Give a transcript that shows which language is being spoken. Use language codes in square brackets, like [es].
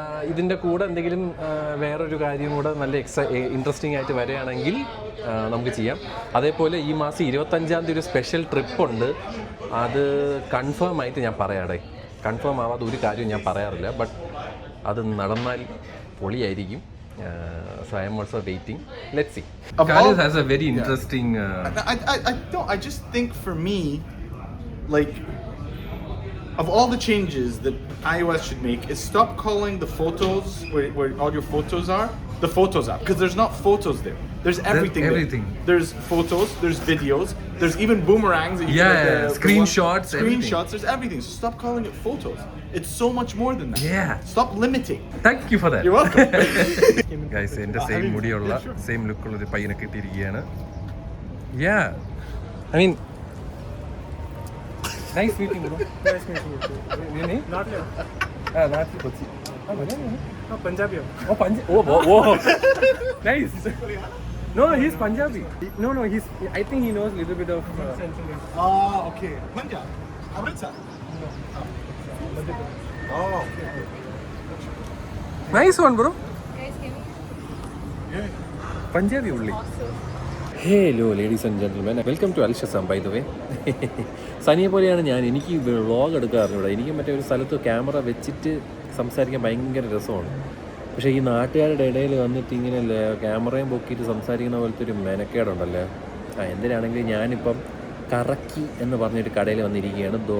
[ml] ഇതിൻ്റെ കൂടെ എന്തെങ്കിലും വേറൊരു കാര്യം കൂടെ നല്ല ഇൻട്രസ്റ്റിംഗ് ആയിട്ട് വരികയാണെങ്കിൽ നമുക്ക് ചെയ്യാം. അതേപോലെ ഈ മാസം 25-ാം തീയതി ഒരു സ്പെഷ്യൽ ട്രിപ്പുണ്ട്. അത് കൺഫേം ആയിട്ട് ഞാൻ പറയാടേ. കൺഫേം ആവാതെ ഒരു കാര്യവും ഞാൻ പറയാറില്ല, ബട്ട് അത് നടന്നാൽ പൊളിയായിരിക്കും. [en] So I am also waiting. Let's see. Khalid has a very interesting. I just think for me, like, of all the changes that iOS should make, is stop calling the photos where all your photos are the Photos app, because there's not photos there. There's everything. Everything. There. There's photos. There's videos. There's even boomerangs. That you can, screenshots. Screenshots. There's everything. So stop calling it photos. It's so much more than that. Yeah. Stop limiting. Thank you for that. You're welcome. [ml] Guys, എൻ്റെ same മുടിയുള്ള same ലുക്കുള്ള ഒരു പയ്യനെ കിട്ടിയിരിക്കുകയാണ്. [en] Yeah. I mean, nice meeting you. Nice meeting you too. Your name? Natil. Natil Kochi. Oh, Punjabi. Oh, Punjabi. Oh. Nice. No, he's Punjabi. No, I think he knows a little bit of Okay. Punjab. Amritsar. Okay. Nice one, bro. Punjabi only. Hello ladies and gentlemen, welcome to Al-Shazam by the way. [ml] സനിയെ പോലെയാണ് ഞാൻ. എനിക്ക് vlog എടുക്കാറുണ്ട്. എനിക്ക് മറ്റേ ഒരു സ്ഥലത്ത് camera വെച്ചിട്ട് സംസാരിക്കാൻ ഭയങ്കര രസമാണ്. പക്ഷേ ഈ നാട്ടുകാരുടെ ഇടയിൽ വന്നിട്ട് ഇങ്ങനെ ക്യാമറയും പൊക്കിയിട്ട് സംസാരിക്കുന്ന പോലത്തെ ഒരു മെനക്കേടുണ്ടല്ലോ. എന്തിനാണെങ്കിലും ഞാനിപ്പം കറക്കി എന്ന് പറഞ്ഞൊരു കടയിൽ വന്നിരിക്കുകയാണ്.